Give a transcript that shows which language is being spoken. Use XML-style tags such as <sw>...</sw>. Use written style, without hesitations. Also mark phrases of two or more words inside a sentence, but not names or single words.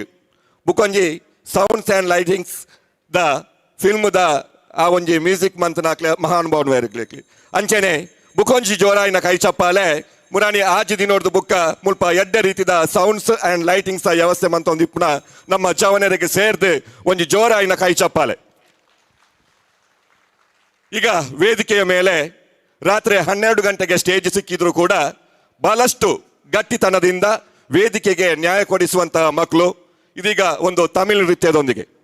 <tcy>ಬುಕೊಂಜಿ</tcy> <en>sounds and lightings</en> <tcy>ದ ಫಿಲ್ಮ್ ದ ಆ ಒಂಜಿ ಮ್ಯೂಸಿಕ್ ಮಂತನ ಮಹಾನುಭಾವನ್ ವೇರ್ಗ್ಲಿಕ್ಕೆ ಅಂಚೆನೆ ಬುಕೊಂಜಿ ಜೋರಾಯಿನ ಕೈ ಚಪ್ಪಾಲೆ ಮುರಾನಿ ಆಜಿ ದಿನೋರ್ದು ಬುಕ್ಕ ಮುಲ್ಪ ಎಡ್ಡೆ ರೀತಿದ</tcy> <en>sounds and lightings</en> <tcy>ವ್ಯವಸ್ಥೆ ಮಂತ ಒಂದು ಇಪ್ಪುನ ನಮ್ಮ ಜವನರಿಗೆ ಸೇರ್ದು ಒಂಜಿ ಜೋರಾಯಿನ ಕೈ ಚಪ್ಪಾಲೆ.</tcy> <kn>ಈಗ ವೇದಿಕೆಯ ಮೇಲೆ ರಾತ್ರಿ 12 ಗಂಟೆಗೆ ಸ್ಟೇಜ್ ಸಿಕ್ಕಿದ್ರು ಕೂಡ ಬಹಳಷ್ಟು ಗಟ್ಟಿತನದಿಂದ ವೇದಿಕೆಗೆ ನ್ಯಾಯ ಕೊಡಿಸುವಂತಹ ಮಕ್ಕಳು ಇದೀಗ ಒಂದು ತಮಿಳು ನೃತ್ಯದೊಂದಿಗೆ</kn>